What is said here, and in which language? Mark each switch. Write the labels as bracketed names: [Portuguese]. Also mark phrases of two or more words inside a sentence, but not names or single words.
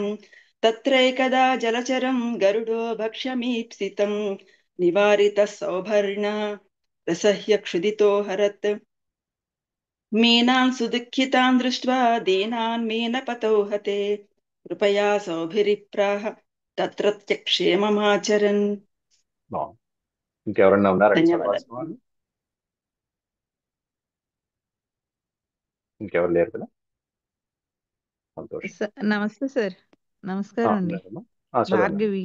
[Sanskrit] तत्रैकदा जलचरं गरुडो भक्ष्यमीप्सितं. निवारितः सौभर्णः प्रसह्य क्षुदितो हरत्. मीनान् सुदुःखितान् दृष्ट्वा दीनान् मीनपतौ हते. कृपया सौभिरिप्राह तत्र క్షేమమాచరన్. [Telugu] బాగుంది. ఇంకెవరన్నా ఉన్నారండి ధన్యవాదాలు. చదవాల్సిన వాళ్ళు? ఇంకెవరు లేరు కదా? సంతోషం. నమస్తే సార్. నమస్కారం అండి. ఉన్నారమ్మా? చదవండి. భార్గవి.